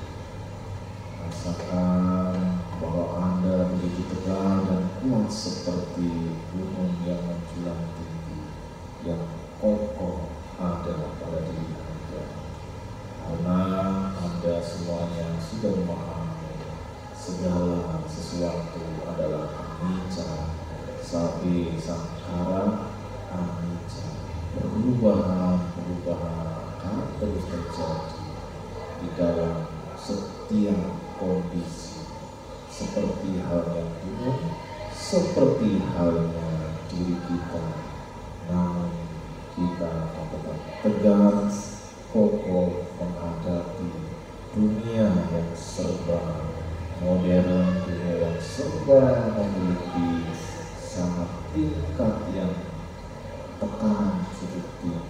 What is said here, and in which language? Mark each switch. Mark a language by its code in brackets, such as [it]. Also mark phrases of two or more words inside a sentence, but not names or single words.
[id] Rasakan bahwa Anda begitu tegar dan kuat seperti gunung yang menjulang tinggi, yang kokoh ada pada diri Anda. Karena Anda semuanya sudah memahami segala sesuatu adalah [pi] anicca, sabi sangkara, anicca. [id] Perubahan akan terus terjadi di dalam setiap kondisi, seperti halnya gunung, seperti halnya diri kita. Namun kita tetap tegar, kokoh menghadapi dunia yang serba modern, dunia yang serba memiliki sangat tingkat yang tekanan cukup tinggi.